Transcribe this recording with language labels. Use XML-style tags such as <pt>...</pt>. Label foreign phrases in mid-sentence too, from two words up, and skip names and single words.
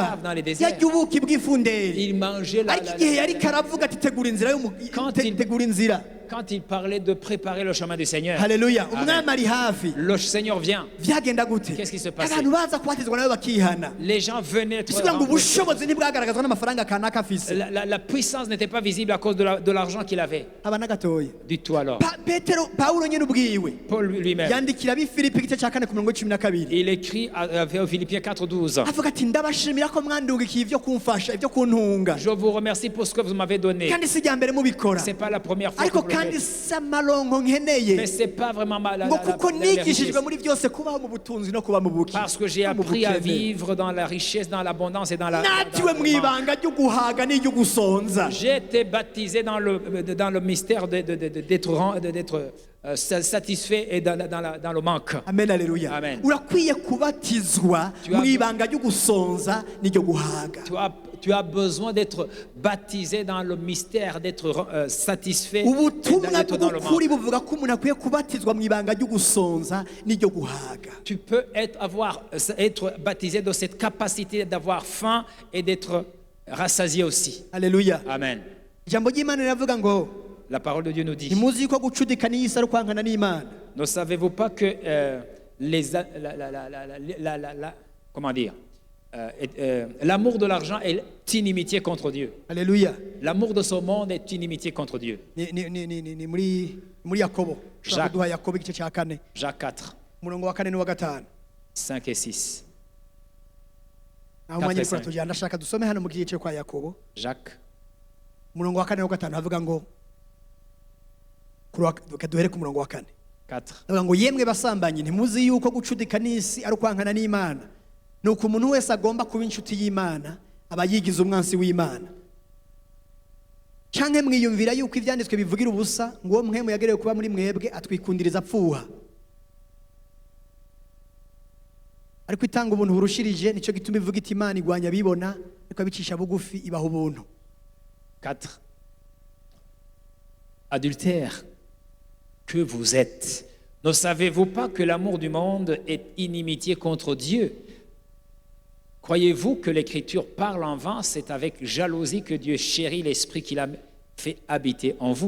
<fr>caves, dans les déserts.</fr> <rn>yarya ubuki bw'ifunderi</rn> <fr>Il mangeait la,</fr> <rn>ariko igihe yari karavuga ati tegura inzira</rn> <fr>Quand il-</fr> <rn>tegura inzira</rn> <fr>quand il parlait de préparer le chemin du Seigneur.</fr> <rn>haleluya</rn> <fr>Amen.</fr> <rn>umwami ari hafi</rn> <fr>Le Seigneur vient.</fr> <rn>byagenda gute</rn> <fr>Qu'est-ce qui se passait?</fr> <rn>abantu baza kubatizwa nawe bakihana</rn> <fr>Les gens venaient être</fr> <rn>bisubiza ngo</rn> <fr>rencontrés.</fr> <rn>ubushobozi ntibwagaragazwa n'amafaranga kanaka afise</rn> <fr>La puissance n'était pas visible à cause de l'argent qu'il avait.</fr> <rn>aba na gatoya</rn> <fr>Du tout alors.</fr> <rn>petero pawulo nyine ubwiwe</rn> <fr>Paul lui-même,</fr> <rn>yandikira ab'ifilipi igice cya kane ku mirongo cumi na kabiri</rn> <fr>il écrit aux Philippiens 4:12.</fr> <rn>avuga ati ndabashimira ko mwandungikiye ibyo kumfasha ibyo kuntunga</rn> <fr>Je vous remercie pour ce que vous m'avez donné.</fr> <rn>kandi si irya mbere mubikora</rn> <fr>C'est pas la première fois que</fr> <rn>ariko</rn> <fr>vous le</fr> <rn>kandi</rn> <fr>faites.</fr> <rn>si amaronko nkeneye</rn> <fr>Mais c'est pas vraiment</fr> <rn>ngo kuko</rn> <fr>la</fr> <rn>nigishijwe</rn> <fr>richesse.</fr> <rn>muri byose kubaho mu butunzi no kuba mu buki</rn> <fr>Parce que j'ai</fr> <rn>no mu</rn> <fr>appris à</fr> <rn>bukene.</rn> <fr>vivre dans la richesse, dans l'abondance et dans la.</fr> <rn>natiwe mu ibanga ryo guhaga n'iryo gusonza</rn> <fr>J'ai été baptisé dans le mystère d'être satisfait et dans le manque.</fr> <rn>amen aleluya</rn> <fr>Amen.</fr> <rn>urakwiye kubatizwa</rn> <fr>Tu as-</fr> <rn>mu ibanga ryo gusonza n'iryo guhaga</rn> <fr>Tu as besoin d'être baptisé dans le mystère, d'être satisfait et</fr> <rn>ubutumwa</rn> <fr>d'être dans le</fr> <rn>bw'ukuri</rn> <fr>manque.</fr> <rn>buvuga ko umuntu akwiye kubatizwa mu ibanga ryo gusonza n'iryo guhaga</rn> <fr>Tu peux être baptisé de cette capacité d'avoir faim et d'être rassasié aussi.</fr> <rn>aleluya</rn> <fr>Amen.</fr> <rn>ijambo ry'imana riravuga ngo</rn> <fr>La parole de Dieu nous dit.</fr> <rn>ntimuzi yuko gucudika n'iyisi ari ukwangana n'imana</rn> <fr>Ne savez-vous pas que comment dire, l'amour de l'argent est inimitié contre Dieu.</fr> <rn>aleluya</rn> <fr>L'amour de ce monde est inimitié contre Dieu.</fr> <rn>ni muri yakobo ushobora</rn> <fr>Jacques.</fr> <rn>kuduha yakobo igice cya kane</rn> <fr>Jacques 4,</fr> <rn>umurongo wa kane n'uwa gatanu</rn> <fr>5 et 6.</fr> <rn>aho umwanya uri</rn> <fr>4 et</fr> <rn>kuratujyana ndashaka dusome hano mu gice kwa yakobo</rn> <fr>Jacques</fr> <rn>umurongo wa kane n'uwa gatanu havuga ngo reka duhere ku murongo wa kane</rn> <fr>4.</fr> <rn>havuga ngo yemwe basambanyi ntimuzi yuko gucudika n'isi ari ukwangana n'imana ni uko umuntu wese agomba kuba inshuti y'imana aba yigize umwansi w'imana canke mwiyumvira yuko ivyanditswe bivugira ubusa ngo uwo mwemu yagerewe kuba muri mwebwe atwikundiriza apfuha ariko itanga ubuntu burushirije nicyo gituma ivuga iti imana igwanya abibona ariko abicisha bugufi ibaha ubuntu</rn> <fr>4. Adultères que vous êtes, ne savez-vous pas que l'amour du monde est inimitié contre Dieu? Croyez-vous que l'Écriture parle en vain? C'est avec jalousie que Dieu chérit l'esprit qu'il a fait habiter en vous.</fr>